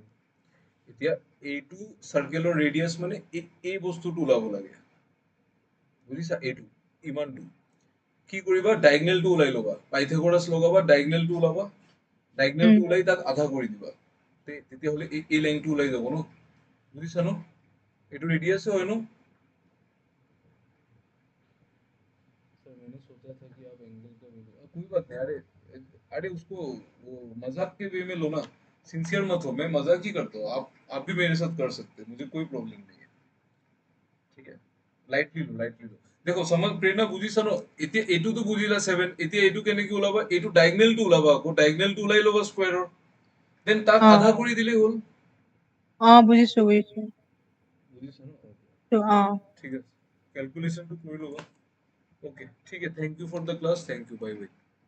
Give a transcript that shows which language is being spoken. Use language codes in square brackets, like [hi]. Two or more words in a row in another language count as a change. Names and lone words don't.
[as] এতিয়া এইটো চাৰ্কেলৰ ৰেডিয়াছ মানে এই বস্তুটো ওলাব লাগে, বুজিছা? এইটো ইমানটো কি কৰিবা, ডায়গনেলটো ওলাই ল'বা, পাইথাগোৰাছ লগাবা, ডায়গনেলটো ওলাবা, ডায়গনেলটো ওলাই তাক আধা কৰি দিবা, তেতিয়াহ'লে এই লেংথটো ওলাই যাব ন? বুজিছা ন? এইটো ৰেডিয়াছে হয় ন? [hi] सर मैंने सोचा था कि आप एंगल का कोई बात नहीं। अरे अरे उसको वो मजाक के वे में लो ना, सिंसियर मत हो। मैं मजाक ही करता हूँ, आप भी मेरे साथ कर सकते हैं, मुझे कोई प्रॉब्लम नहीं है, ठीक है? लाइटली लो। देखो [as] সময় প্ৰেৰণা বুজিছা ন? এতিয়া এইটোতো বুজিলা 7, এতিয়া এইটো কেনেকে ওলাবা? এইটো ডায়গনেলটো ওলাবা, আকৌ ডায়গনেলটো ওলাই ল'বা স্কোয়াৰৰ, দেন তাক অ আধা কৰি দিলেই হ'ল। বুজিছো বুজিছো। বুজিছা ন? Okay, অ ঠিক আছে, ক্যালকুলেশনটো কৰি ল'বা। ওকে, ঠিক আছে, [en] Thank you for the class, thank you, bye bye.